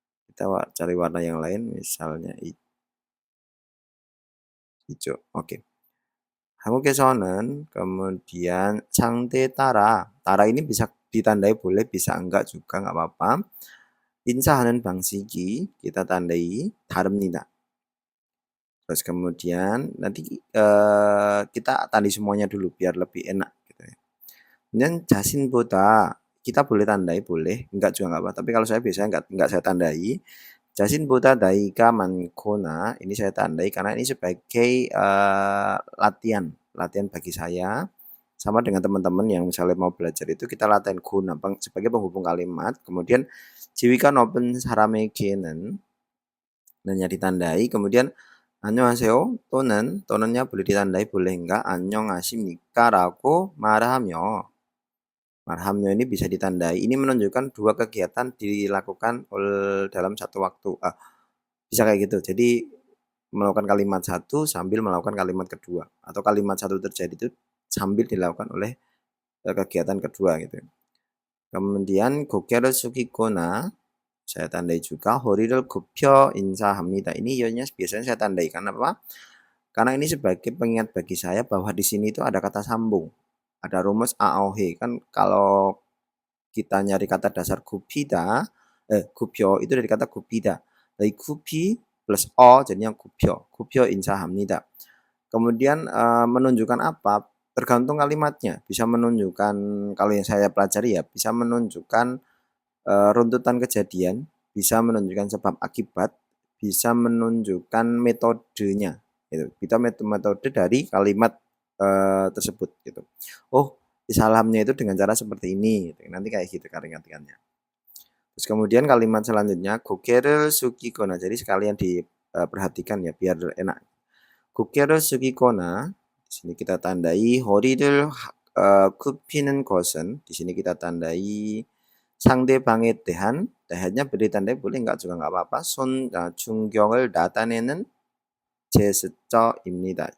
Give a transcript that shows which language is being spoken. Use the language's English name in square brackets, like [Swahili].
[Indonesian] Kita cari warna yang lain misalnya hijau. Oke. [Korean] 한국에서는 [Indonesian] kemudian [Korean] 상대 따라 [Indonesian] ini bisa ditandai boleh bisa enggak juga nggak apa-apa. [Korean] 인사하는 방식이 [Indonesian] kita tandai [Korean] 다릅니다. [Indonesian] Terus kemudian nanti kita tandai semuanya dulu biar lebih enak gitu ya. Kemudian [Korean] 자신보다 [Indonesian] kita boleh tandai boleh, enggak juga enggak apa. Tapi kalau saya biasanya enggak saya tandai. [Korean] 자신보다 나이가 많거나 [Indonesian] ini saya tandai karena ini sebagai latihan bagi saya sama dengan teman-teman yang misalnya mau belajar itu kita latihan guna sebagai penghubung kalimat. Kemudian [Korean] 지위가 높은 사람에게는 [Indonesian] nya ditandai. Kemudian [Korean] 안녕하세요 또는nya [Indonesian] boleh ditandai boleh enggak [Korean] 안녕하십니까라고 말하며 [Indonesian] ini bisa ditandai. Ini menunjukkan dua kegiatan dilakukan dalam satu waktu. Bisa kayak gitu. Jadi melakukan kalimat satu sambil melakukan kalimat kedua atau kalimat satu terjadi itu sambil dilakukan oleh kegiatan kedua gitu. Kemudian [Korean] 고개를 숙이거나 [Indonesian] saya tandai juga [Korean] 허리를 굽혀 인사합니다. [Indonesian] Ini nya biasanya saya tandai karena apa? Karena ini sebagai pengingat bagi saya bahwa di sini itu ada kata sambung. Ada rumus AOH kan kalau kita nyari kata dasar 굽히다, 굽혀 itu dari kata 굽히다. Dari 굽히 plus o jadinya [Korean] 굽혀 인사합니다. [Indonesian] Kemudian menunjukkan apa? Tergantung kalimatnya. Bisa menunjukkan kalau yang saya pelajari ya bisa menunjukkan runtutan kejadian, bisa menunjukkan sebab akibat, bisa menunjukkan metodenya. Gitu. Kita metode dari kalimat tersebut gitu. Oh, salamnya itu dengan cara seperti ini gitu. Nanti kayak gitu artikannya. Terus kemudian kalimat selanjutnya [Korean] 고개를 숙이거나. [Indonesian] Jadi sekalian diperhatikan ya biar enak. [Korean] 고개를 숙이거나 [Indonesian] di sini kita tandai [Korean] 허리를 굽히는 것은 [Indonesian] di sini kita tandai [Korean] 상대방에 대한nya [Indonesian] beri tandai boleh enggak juga enggak apa-apa. [Korean] 존경을 나타내는 제스처입니다.